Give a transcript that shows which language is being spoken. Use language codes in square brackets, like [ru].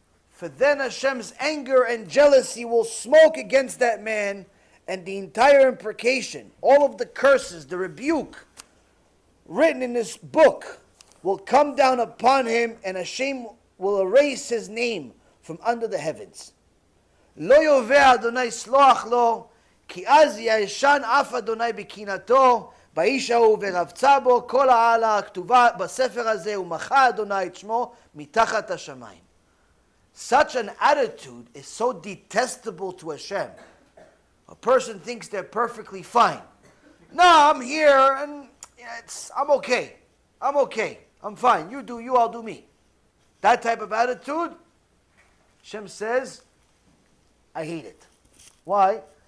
[en] For then Hashem's anger and jealousy will smoke against that man, and the entire imprecation, all of the curses, the rebuke written in this book will come down upon him, and Hashem will erase his name from under the heavens. [he] Lo yoveh Adonai sloach lo, ki az yashan af Adonai b'kinato, באיש ההוא ורבצה בו כל העלה הכתובה בספר הזה ומחה אדוני את שמו מתחת השמיים. [en] Such an attitude is so detestable to Hashem. A person thinks they're perfectly fine. No, I'm here and I'm okay. I'm okay. I'm fine. You do you, I'll do me. That type of attitude, Hashem says, I hate it. Why?